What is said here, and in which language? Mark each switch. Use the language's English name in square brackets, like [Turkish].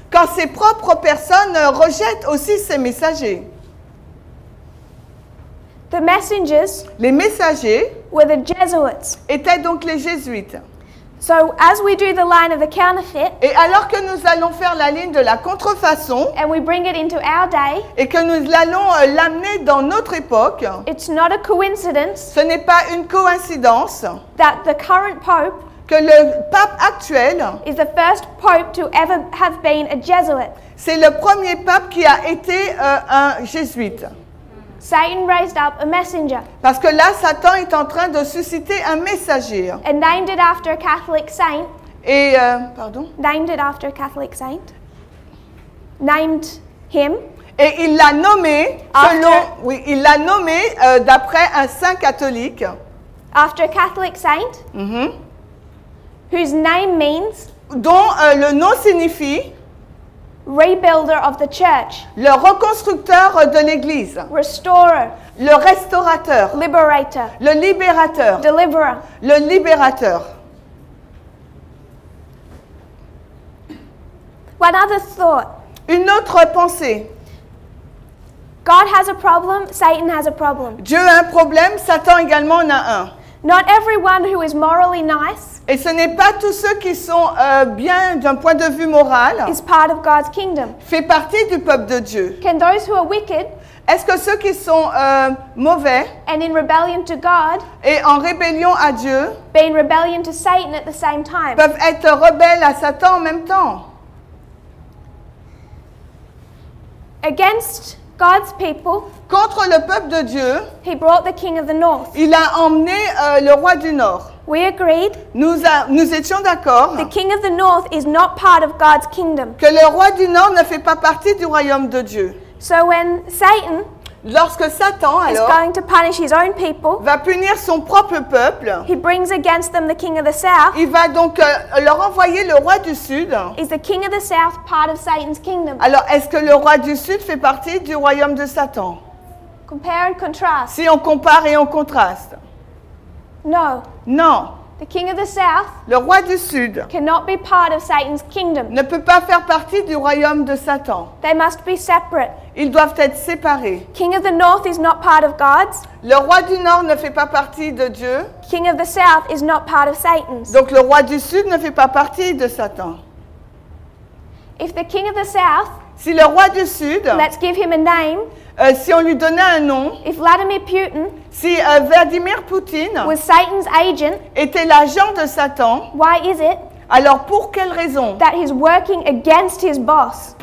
[French] quand ses propres personnes rejettent aussi ses messagers. [English] The messengers [French] Les messagers [English] were the Jesuits. [French] étaient donc les jésuites. [English] So as we do the line of the counterfeit [French] Et alors que nous allons faire la ligne de la contrefaçon [English] and we bring it into our day, [French] et que nous allons l'amener dans notre époque, [English] it's not a coincidence [French] ce n'est pas une coïncidence [English] that the current pope [French] que le pape actuel, [English] is the first pope to ever have been a Jesuit. [French] c'est le premier pape qui a été un jésuite. [English] Satan raised up a messenger [French] Parce que là, Satan est en train de susciter un messager. [English] and named it after a Catholic saint. [French] Et, pardon? [English] Named it after a Catholic saint. Named him [French] Et il l'a nommé, [English] After- [French] oui, il l'a nommé d'après un saint catholique, [English] after a Catholic saint whose name means [French] dont le nom signifie [English] rebuilder of the church, [French] le reconstructeur de l'Église, [English] restorer, [French] le restaurateur, [English] liberator, [French] le libérateur, [English] deliverer. [French] le libérateur. [English] One other thought. [French] Une autre pensée. [English] God has a problem, Satan has a problem. [French] Dieu a un problème, Satan également en a un. [English] Not everyone who is morally nice [French] Et ce n'est pas tous ceux qui sont bien d'un point de vue moral, [English] is part of God's kingdom. [French] fait partie du peuple de Dieu. [English] Can those who are wicked [French] Est-ce que ceux qui sont mauvais [English] and in rebellion to God [French] et en rébellion à Dieu [English] be in rebellion to Satan at the same time? [French] peuvent être rebelles à Satan en même temps? [English] Against God's people, [French] Contre le peuple de Dieu, [English] he brought the king of the north. [French] il a emmené le roi du Nord. [English] We agreed [French] Nous étions d'accord [English] the king of the north is not part of God's kingdom. [French] que le roi du Nord ne fait pas partie du royaume de Dieu. [English] So when Satan [French] Lorsque Satan, [English] is [French] alors, [English] going to punish his own people, [French] va punir son propre peuple, [English] he brings against them the king of the south. [French] il va donc leur envoyer le roi du Sud. [English] Is the king of the south part of Satan's kingdom? [French] Alors, est-ce que le roi du Sud fait partie du royaume de Satan? [English] Compare and contrast. [French] Si on compare et on contraste. [English] No. [French] Non. [English] The king of the south [French] le roi du Sud, [English] cannot be part of Satan's kingdom. [French] ne peut pas faire partie du royaume de Satan. [English] They must be separate. [French] Ils doivent être séparés. [English] King of the north is not part of God's. [French] Le roi du Nord ne fait pas partie de Dieu, [English] King of the south is not part of Satan's. [French] donc le roi du Sud ne fait pas partie de Satan. [English] If the king of the south, [French] Si le roi du Sud, [English] let's give him a name, [French] si on lui donnait un nom, [English] if Vladimir Putin [French] si Vladimir Poutine [English] was Satan's agent, [French] était l'agent de Satan, [English] why is it [French] alors pour quelle raison? [English] that he's working against his boss?